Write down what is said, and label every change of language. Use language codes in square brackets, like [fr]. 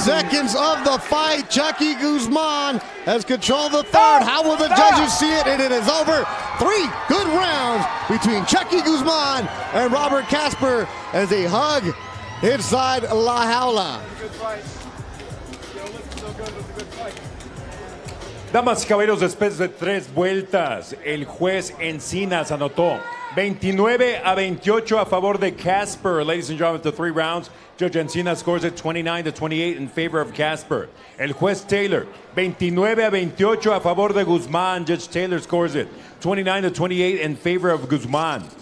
[en] seconds of the fight. Chucky Guzman has controlled the third. How will the judges see it? And it is over. 3 good rounds between Chucky Guzman and Robert Casper as they hug inside La Jaula. [es] Damas y caballeros, después de 3 vueltas, el juez Encinas anotó 29-28 a favor de Casper. [en] Ladies and gentlemen, after 3 rounds, Judge Encinas scores it 29-28 in favor of Casper. [es] El juez Taylor, 29-28 a favor de Guzman. [en] Judge Taylor scores it 29-28 in favor of Guzman.